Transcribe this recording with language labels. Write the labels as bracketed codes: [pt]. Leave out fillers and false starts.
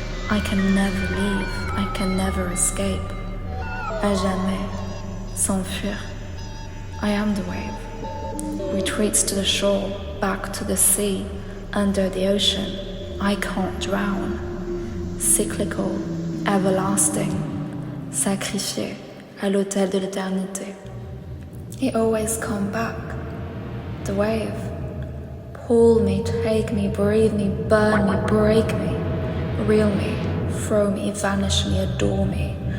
[en] I can never leave, I can never escape. [fr] À jamais, s'enfuir. [en] I am the wave. Retreats to the shore, back to the sea, under the ocean. I can't drown. Cyclical, everlasting. [fr] Sacrifié à l'autel de l'éternité. [en] It always come back. The wave. Pull me, take me, breathe me, burn me, break me. Reel me, throw me, vanish me, adore me.